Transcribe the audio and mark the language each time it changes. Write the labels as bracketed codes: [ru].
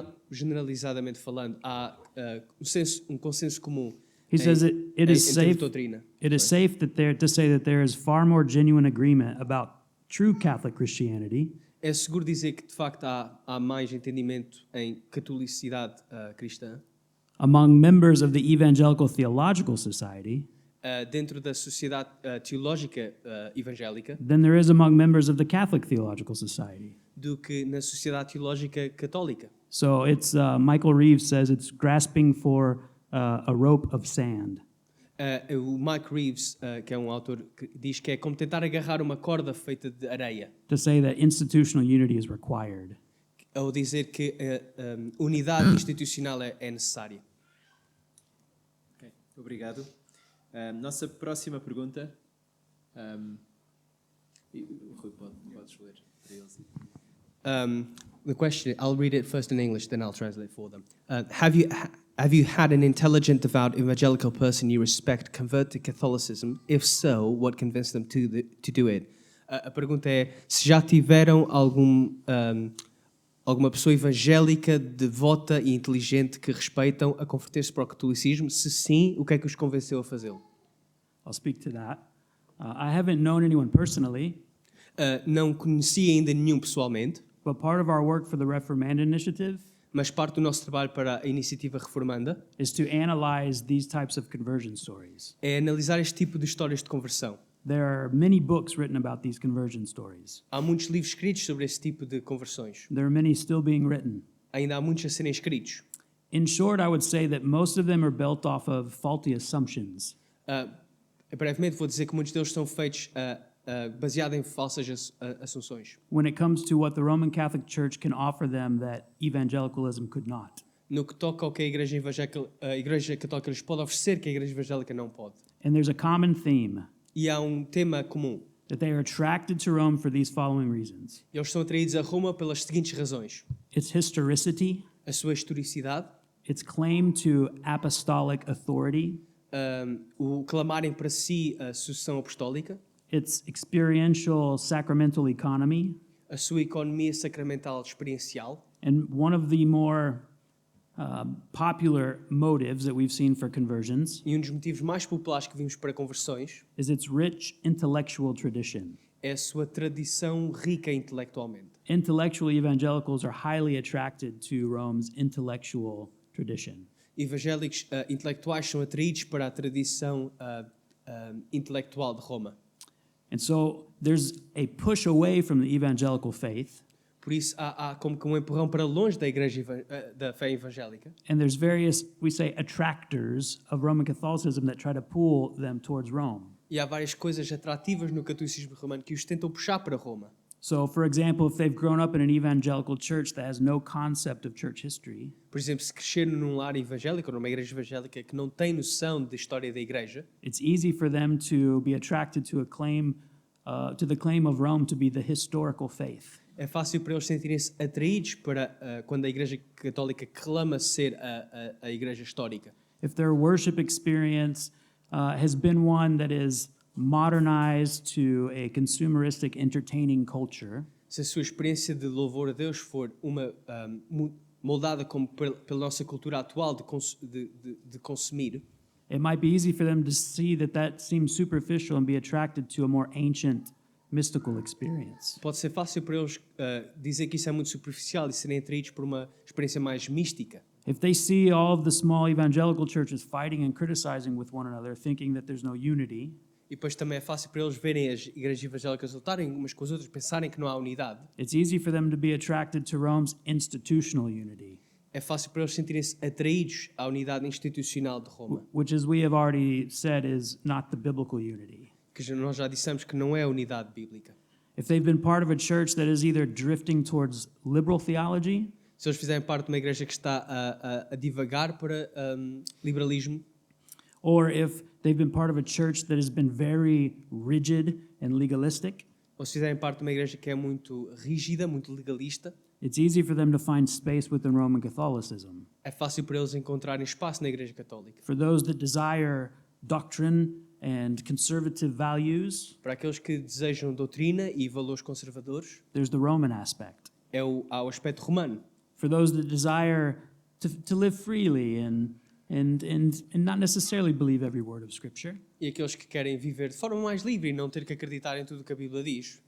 [pt] generalizadamente falando, há um consenso comum [en] He says it is [pt] em termos de [en] safe. [pt] doutrina. [en] It is safe to say that there is far more genuine agreement about true Catholic Christianity [pt] É seguro dizer que de facto há mais entendimento em catolicidade cristã [en] among members of the Evangelical Theological Society [pt] dentro da sociedade teológica evangélica [en] than there is among members of the Catholic Theological Society. [pt] do que na sociedade teológica católica. [en] So it's Michael Reeves says it's grasping for a rope of sand. [pt] O Mike Reeves, que é um autor, que diz que é como tentar agarrar uma corda feita de areia, [en] To say that institutional unity is required. [pt] ou dizer que unidade institucional é necessária. Ok, obrigado. Nossa próxima pergunta. O Rui podes ler para eles. [en] The question, I'll read it first in English, then I'll translate for them. Have you had an intelligent, devout, evangelical person you respect convert to Catholicism? If so, what convinced them to do it? [pt] A pergunta é, se já tiveram alguma pessoa evangélica, devota e inteligente que respeitam a converter-se para o catolicismo? Se sim, o que é que os convenceu a fazê-lo? [en] I'll speak to that. I haven't known anyone personally, [pt] Não conheci ainda nenhum pessoalmente, [en] but part of our work for the Reformand Initiative [pt] mas parte do nosso trabalho para a Iniciativa Reformanda [en] is to analyze these types of conversion stories. [pt] é analisar este tipo de histórias de conversão. [en] There are many books written about these conversion stories. [pt] Há muitos livros escritos sobre esse tipo de conversões. [en] There are many still being written. [pt] Ainda há muitos a serem escritos. [en] In short, I would say that most of them are built off of faulty assumptions. [pt] Brevemente vou dizer que muitos deles são feitos baseados em falsas assunções. [en] When it comes to what the Roman Catholic Church can offer them that evangelicalism could not. [pt] No que toca ao que a Igreja Católica lhes pode oferecer, que a Igreja Evangélica não pode. [en] And there's a common theme [pt] E há um tema comum. [en] that they are attracted to Rome for these following reasons. [pt] Eles são atraídos a Roma pelas seguintes razões. [en] Its historicity, [pt] A sua historicidade, [en] its claim to apostolic authority, [pt] o clamarem para si a sucessão apostólica, [en] its experiential sacramental economy, [pt] a sua economia sacramental experiencial, [en] and one of the more popular motives that we've seen for conversions [pt] e um dos motivos mais populares que vimos para conversões [en] is its rich intellectual tradition. [pt] é a sua tradição rica intelectualmente. [en] Intellectual evangelicals are highly attracted to Rome's intellectual tradition. [pt] Evangélicos intelectuais são atraídos para a tradição intelectual de Roma. [en] And so there's a push away from the evangelical faith, [pt] Por isso há como que um empurrão para longe da igreja da fé evangélica. [en] and there's various, we say, attractors of Roman Catholicism that try to pull them towards Rome. [pt] E há várias coisas atrativas no catolicismo romano que os tentam puxar para Roma. [en] So, for example, if they've grown up in an evangelical church that has no concept of church history, [pt] Por exemplo, se cresceram num lar evangélico ou numa igreja evangélica que não tem noção da história da igreja, [en] it's easy for them to be attracted to to the claim of Rome to be the historical faith. [pt] é fácil para eles sentirem-se atraídos para quando a igreja católica clama ser a igreja histórica. [en] If their worship experience has been one that is modernized to a consumeristic, entertaining culture, [pt] Se a sua experiência de louvor a Deus for uma moldada como pela nossa cultura atual de consumir, [en] it might be easy for them to see that seems superficial and be attracted to a more ancient, mystical experience. [pt] pode ser fácil para eles dizer que isso é muito superficial e serem atraídos por uma experiência mais mística. [en] If they see all of the small evangelical churches fighting and criticizing with one another, thinking that there's no unity, [pt] E depois também é fácil para eles verem as igrejas evangélicas lutarem umas com as outras, pensarem que não há unidade. [en] it's easy for them to be attracted to Rome's institutional unity, [pt] É fácil para eles sentirem-se atraídos à unidade institucional de Roma, [en] which, as we have already said, is not the biblical unity. [pt] que nós já dissemos que não é a unidade bíblica. [en] If they've been part of a church that is either drifting towards liberal theology [pt] Se eles fizerem parte de uma igreja que está a divagar para liberalismo, [en] or if they've been part of a church that has been very rigid and legalistic, [pt] ou se fizerem parte de uma igreja que é muito rígida, muito legalista, [en] it's easy for them to find space within Roman Catholicism. [pt] é fácil para eles encontrarem espaço na igreja católica. [en] For those that desire doctrine and conservative values, [pt] Para aqueles que desejam doutrina e valores conservadores, [en] there's the Roman aspect. [pt] há o aspecto romano. [en] For those that desire to live freely and and not necessarily believe every word of Scripture. [pt] E aqueles que querem viver de forma mais livre e não ter que acreditar em tudo o que a Bíblia diz.